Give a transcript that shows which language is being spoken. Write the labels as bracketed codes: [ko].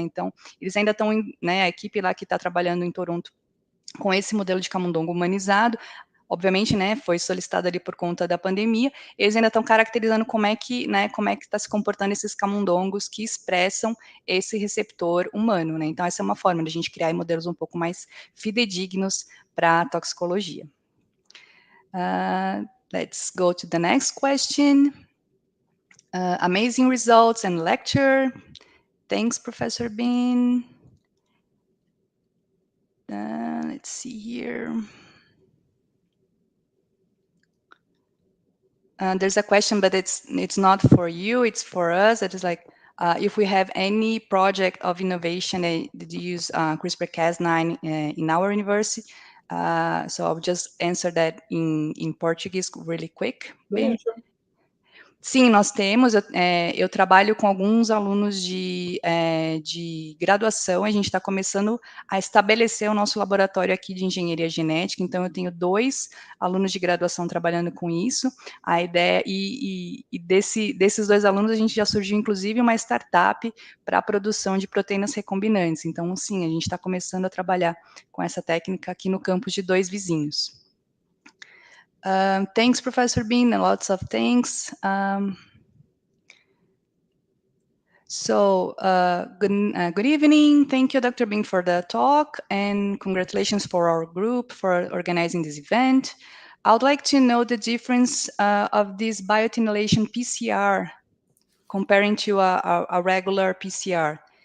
[pt] Então, eles ainda estão, né, a equipe lá que está trabalhando em Toronto com esse modelo de camundongo humanizado, obviamente, né, foi solicitado ali por conta da pandemia, eles ainda estão caracterizando como é que está se comportando esses camundongos que expressam esse receptor humano, né? Então, essa é uma forma de a gente criar modelos um pouco mais fidedignos para a toxicologia. [en] Let's go to the next question. Amazing results and lecture. Thanks, Professor Bean. Let's see here. There's a question, but it's not for you, it's for us. It is like, if we have any project of innovation that use CRISPR-Cas9 in our university. So I'll just answer that in Portuguese really quick. Yeah, sure. [pt] Sim, nós temos, eu trabalho com alguns alunos de graduação, a gente está começando a estabelecer o nosso laboratório aqui de engenharia genética, então eu tenho 2 alunos de graduação trabalhando com isso, a ideia, desses 2 alunos a gente já surgiu inclusive uma startup para a produção de proteínas recombinantes, então sim, a gente está começando a trabalhar com essa técnica aqui no campus de 2 vizinhos. [en] Thanks, Professor Bean, and lots of thanks. Good evening. Thank you, Dr. Bean, for the talk, and congratulations for our group for organizing this event. I would like to know the difference of this biotinylation PCR comparing to a regular PCR.